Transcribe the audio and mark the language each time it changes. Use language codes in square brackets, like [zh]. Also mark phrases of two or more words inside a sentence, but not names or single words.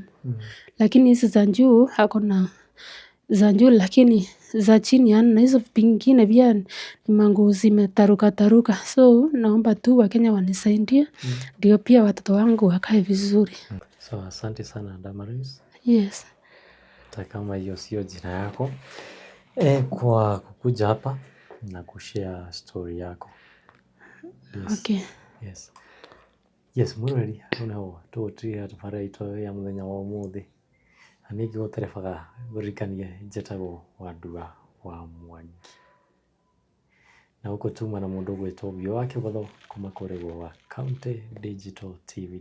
[sw] Lakini hizi za juu ako na za juu, lakini za chini hana, na hizo pingine pia ni manguo zimetaruka. So naomba tu Wakenya wanisaidie ndio pia watoto wangu wakae vizuri. So asante sana Damaris. [en] Yes. [sw] Hata kama hiyo sio jina yako, kwa kukuja hapa na kushare story yako. [en] Yes. Okay. Yes. [ki] Yes, murari noneho tũgũtiga tũbara itũ ya mũthenya wa ũmũthĩ. Na ningĩ gũterebaga gũririkania njetagwo Wandua wa Mwangi. Na gũkũ tuma na mũndũ ũgwĩtwo Bio wa Kĩgotho kuma kũrĩ wa County Digital TV.